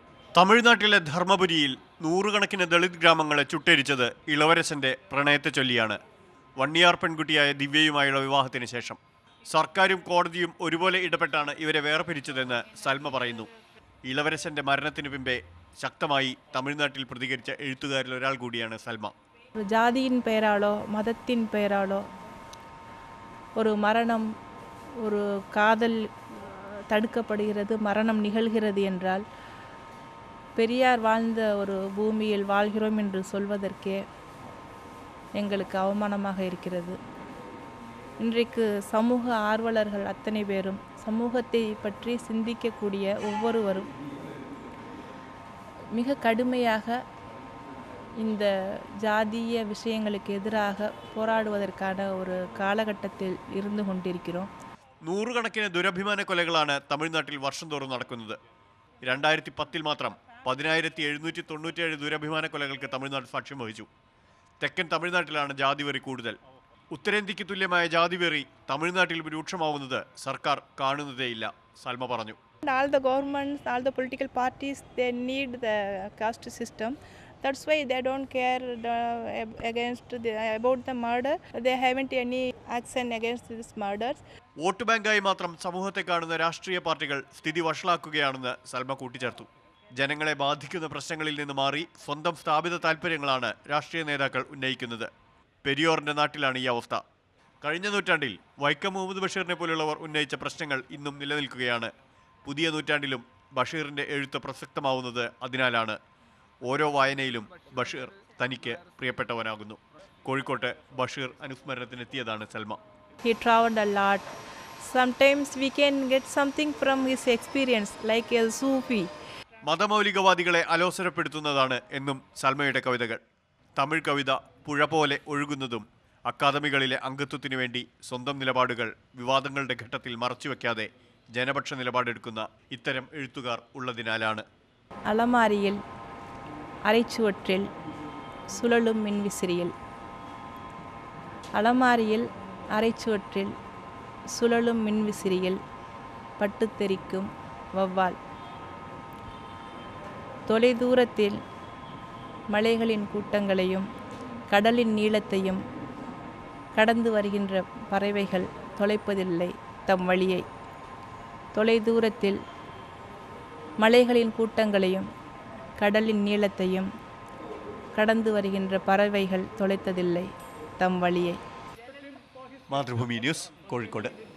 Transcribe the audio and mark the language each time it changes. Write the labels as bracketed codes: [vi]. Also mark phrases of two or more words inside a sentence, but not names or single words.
[ml] തമിഴ്നാട്ടിലെ ധർമ്മപുരിയിൽ നൂറുകണക്കിന് ദളിത് ഗ്രാമങ്ങളെ ചുട്ടരിച്ചത് ഇളവരസന്റെ പ്രണയത്തെ ചൊല്ലിയാണ്. വണ്ണിയാർ പെൺകുട്ടിയായ ദിവ്യയുമായുള്ള വിവാഹത്തിന് ശേഷം സർക്കാരും കോടതിയും ഒരുപോലെ ഇടപെട്ടാണ് ഇവരെ വേർപിരിച്ചതെന്ന് സൽമ പറയുന്നു. ഇളവരസന്റെ മരണത്തിനു പിമ്പേ ശക്തമായി തമിഴ്നാട്ടിൽ പ്രതികരിച്ച എഴുത്തുകാരിൽ ഒരാൾ കൂടിയാണ് സൽമ. [ta] ജാതിயின் பெயராலோ மதத்தின் பெயராலோ ஒரு மரணம், ஒரு காதல் தடுக்கப்படுகிறது, மரணம் நிகழ்கிறது என்றால் பெரியார் வாழ்ந்த ஒரு பூமியில் வாழ்கிறோம் என்று சொல்வதற்கே எங்களுக்கு அவமானமாக இருக்கிறது. இன்றைக்கு சமூக ஆர்வலர்கள் அத்தனை பேரும், சமூகத்தை பற்றி சிந்திக்கக்கூடிய ஒவ்வொருவரும் மிக கடுமையாக இந்த ஜாதிய விஷயங்களுக்கு எதிராக போராடுவதற்கான ஒரு காலகட்டத்தில் இருந்து கொண்டிருக்கிறோம். [ml] നൂറുകണക്കിന് ദുരഭിമാന കൊലകളാണ് തമിഴ്നാട്ടിൽ വർഷം തോറും നടക്കുന്നത്. 2010 മാത്രം 10,797 ദുരഭിമാന കൊലകൾക്ക് തമിഴ്നാട് സാക്ഷ്യം വഹിച്ചു. തെക്കൻ തമിഴ്നാട്ടിലാണ് ജാതിവെറി കൂടുതൽ. ഉത്തരേന്ത്യക്ക് തുല്യമായ ജാതിവെറി തമിഴ്നാട്ടിൽ രൂക്ഷമാവുന്നത് സർക്കാർ കാണുന്നതേയില്ല, സൽമ പറഞ്ഞു. [en] All the governments, all the political parties, they need the caste system. That's why they don't care about the murder. They haven't any action against these murders. [ml] വോട്ട് ബാങ്കായി മാത്രം സമൂഹത്തെ കാണുന്ന രാഷ്ട്രീയ പാർട്ടികൾ സ്ഥിതി വഷളാക്കുകയാണെന്ന് സൽമ കൂട്ടിച്ചേർത്തു. ജനങ്ങളെ ബാധിക്കുന്ന പ്രശ്നങ്ങളിൽ നിന്ന് മാറി സ്വന്തം സ്ഥാപിത താൽപ്പര്യങ്ങളാണ് രാഷ്ട്രീയ നേതാക്കൾ ഉന്നയിക്കുന്നത്. പെരിയോറിന്റെ നാട്ടിലാണ് ഈ അവസ്ഥ. കഴിഞ്ഞ നൂറ്റാണ്ടിൽ വൈക്കം മുഹമ്മദ് ബഷീറിനെ പോലുള്ളവർ ഉന്നയിച്ച പ്രശ്നങ്ങൾ ഇന്നും നിലനിൽക്കുകയാണ്. പുതിയ നൂറ്റാണ്ടിലും ബഷീറിന്റെ എഴുത്ത് പ്രസക്തമാവുന്നത് അതിനാലാണ്. ഓരോ വായനയിലും ബഷീർ തനിക്ക് പ്രിയപ്പെട്ടവനാകുന്നു. കോഴിക്കോട്ട് ബഷീർ അനുസ്മരണത്തിനെത്തിയതാണ് സൽമ. [en] He traveled a lot. Sometimes we can get something from his experience, like a Sufi. [ml] മതമൗലികവാദികളെ അലോസരപ്പെടുത്തുന്നതാണ് എന്നും സൽമയുടെ കവിതകൾ. തമിഴ് കവിത പുഴ പോലെ ഒഴുകുന്നതും അക്കാദമികളിലെ അംഗത്വത്തിനു വേണ്ടി സ്വന്തം നിലപാടുകൾ വിവാദങ്ങളുടെ ഘട്ടത്തിൽ മറച്ചുവെക്കാതെ ജനപക്ഷ നിലപാടെടുക്കുന്ന ഇത്തരം എഴുത്തുകാർ ഉള്ളതിനാലാണ്. [ta] அலமாரியில் அரைச்சுவற்றில் சுழலும் மின்விசிறியில், அலமாரியில் அரைச்சுவற்றில் சுழலும் மின்விசிறியில் பட்டுத்தெறிக்கும் வவ்வால், தொலைதூரத்தில் மலைகளின் கூட்டங்களையும் கடலின் நீளத்தையும் கடந்து வருகின்ற பறவைகள் தொலைப்பதில்லை தம் வழியை. தொலைதூரத்தில் மலைகளின் கூட்டங்களையும் கடலின் நீளத்தையும் கடந்து வருகின்ற பறவைகள் தொலைத்ததில்லை தம் வழியை. [ml] മാതൃഭൂമി ന്യൂസ്, കോഴിക്കോട്.